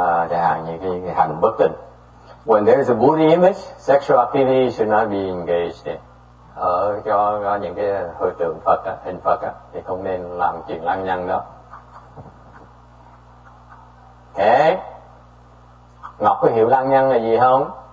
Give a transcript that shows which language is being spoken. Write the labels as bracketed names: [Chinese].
[Vietnamese] Chẳng hạn như cái hành bất tịnh. [English] When there is a Buddha image, sexual activity should not be engaged in. [Vietnamese] Cho những cái hồi tượng Phật hình Phật thì không nên làm chuyện lăng nhăng đó. Okay. Ngọc có hiểu lăng nhăng là gì không?